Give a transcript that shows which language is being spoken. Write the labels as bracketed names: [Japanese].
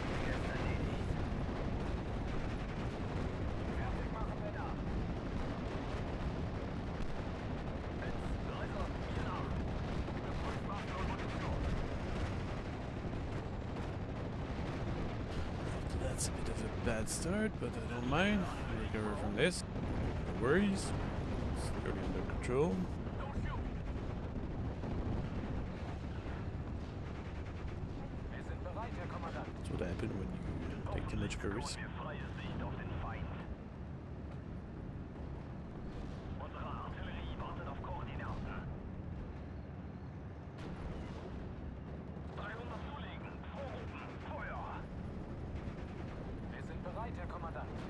[German] Er ist erledigt. Fertig machen, Männer. Jetzt, Leiter, mir nach. Überprüft Waffen und Munition. [English] That's a bit of a bad start, but I don't mind. We'll recover from this. No worries. It's totally under control. Don't shoot! [German] Wir sind bereit, Herr Kommandant. [English] That's what happened when you take too much of a risk. [German] Wir freie Sicht auf den Feind. Unsere Artillerie wartet auf Koordinaten. 300 zulegen. Vorrufen. Feuer. Wir sind bereit, Herr Kommandant.